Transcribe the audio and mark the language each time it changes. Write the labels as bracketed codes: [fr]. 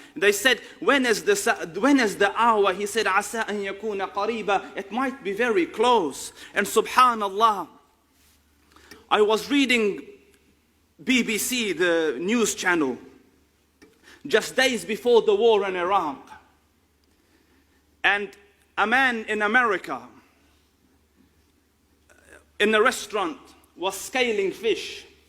[en] They said, when is the hour? He said, [ar] عَسَىٰ أَن يَكُونَ قَرِيبًا. [en] It might be very close. And subhanallah, I was reading BBC, the news channel, just days before the war in Iraq. And a man in America, in a restaurant, was scaling fish.